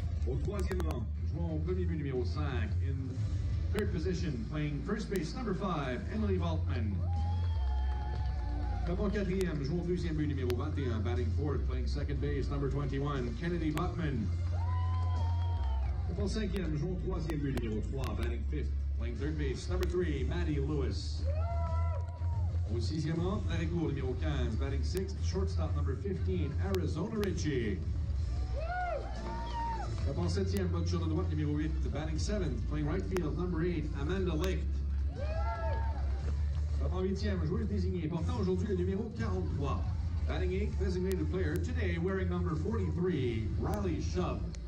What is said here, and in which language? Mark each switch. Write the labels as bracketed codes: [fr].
[fr] Au troisième rang, jouant au premier but numéro 5. [en] In third position, playing first base, number 5, Emily Waltman. [fr] Au quatrième, jouant au deuxième but numéro 21, [en] batting fourth, playing second base, number 21, [fr] Kennedy Bachman. Au cinquième, jouant au troisième but numéro 3, [en] batting fifth, playing third base, number 3, [fr] Maddie Lewis. Au sixième rang, l'arrêt court numéro 15, [en] batting sixth, shortstop number 15, [fr] Arizona Richie. Au septième, bonne de droite numéro 8, [en] batting seventh, playing right field, number 8, [fr] Amanda Licht. En huitième, joueuse désignée, portant aujourd'hui le numéro 43. [en] Batting 8th, designated player, today wearing number 43, Riley Shub.